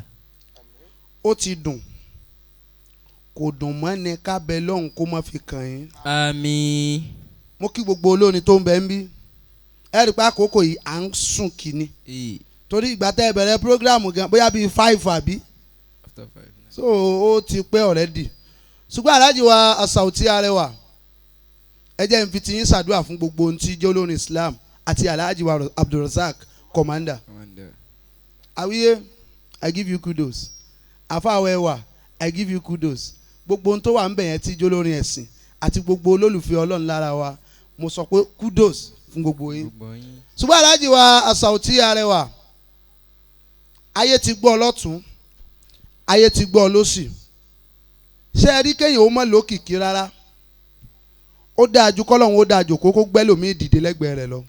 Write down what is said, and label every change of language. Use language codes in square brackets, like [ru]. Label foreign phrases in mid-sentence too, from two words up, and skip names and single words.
[yo] ó ti dùn kò dùn mọ́ ni kábẹ́ lọ́hùn kó má fi kàn yín. àmín. mo kí gbogbo olórin tó ń bẹ ń bí ẹ rí i pé àkókò yìí à ń sùn kíni torí ìgbà tẹ́ ẹ bẹ̀rẹ̀ programu gan bóyá bíi 5 àbí [en] after 5. [yo] so ó ti pẹ́ already ṣùgbọ́n Alhaji wa Sauty Arẹwà ẹ jẹ́ n fi ti yín ṣàdúrà fún gbogbo ohun tí jẹ́ olórin Islam àti Alhaji wa Abdulrasaq commander Awiye [en] I give you kudos [yo] Afáwẹ́wà [en] I give you kudos [yo] gbogbo ohun tó wà ń bẹ̀ yẹn tí jẹ́ olórin ẹ̀sìn àti gbogbo olólùfẹ́ Ọlọ́run lára wa mo sọ pé kudos fún gbogbo yín ṣùgbọ́n Alhaji wa Sauty Arẹwà ayé ti gbọ́ lọ́tún ayé ti gbọ́ lọ́sì ṣé ẹ rí kéèyàn ó mọ̀ lókìkí rárá ó dáa ju kọ́lọ́hún ó dáa jòkó kó gbẹ́lòmíì dìde lẹ́gbẹ̀ẹ́ rẹ̀ lọ.